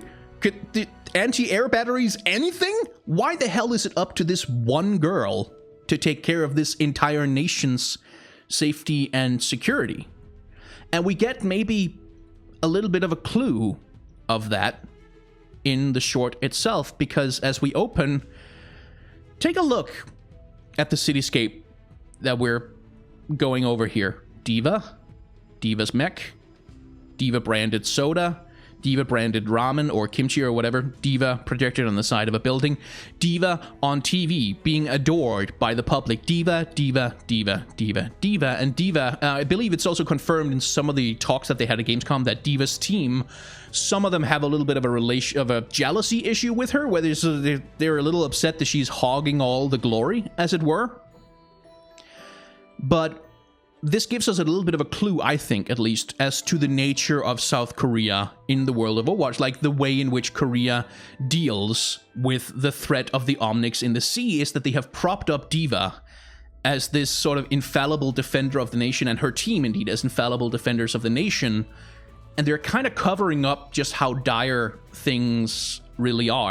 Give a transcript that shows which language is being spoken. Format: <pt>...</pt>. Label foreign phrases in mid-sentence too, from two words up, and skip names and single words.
<en>Could the anti-air batteries, anything? Why the hell is it up to this one girl to take care of this entire nation's safety and security? And we get maybe a little bit of a clue of that in the short itself, because as we open, take a look at the cityscape that we're going over here. D.Va, D.Va's mech, D.Va branded soda, D.Va branded ramen or kimchi or whatever, D.Va projected on the side of a building, D.Va on TV being adored by the public. D.Va, D.Va, D.Va, D.Va, D.Va, and D.Va, I believe it's also confirmed in some of the talks that they had at Gamescom that D.Va's team, some of them have a little bit of a jealousy issue with her, where they're a little upset that she's hogging all the glory, as it were. But this gives us a little bit of a clue, I think, at least, as to the nature of South Korea in the world of Overwatch, like the way in which Korea deals with the threat of the Omnics in the sea is that they have propped up D.Va as this sort of infallible defender of the nation, and her team, indeed, as infallible defenders of the nation, and they're kind of covering up just how dire things really are.</en>